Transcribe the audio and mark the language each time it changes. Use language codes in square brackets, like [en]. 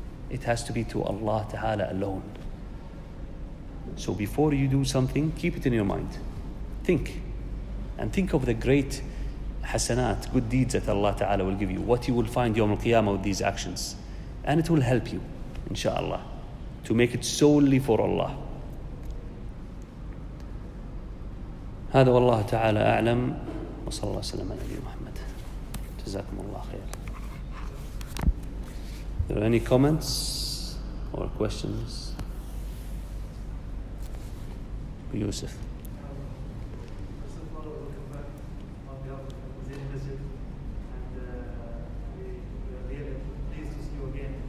[en] It has to be to Allah Ta'ala alone. So before you do something, keep it in your mind. Think. And think of the great hasanat, good deeds that Allah Ta'ala will give you. What you will find Yawm al-Qiyamah with these actions. And it will help you, inshaAllah, to make it solely for Allah. [ar] هذا والله تعالى أعلم وصلى الله وسلم على نبينا محمد جزاكم الله خير. [en] Are there any comments or questions? Yusuf. First of all, welcome back on behalf of the Masjid, and we are really pleased to see you again.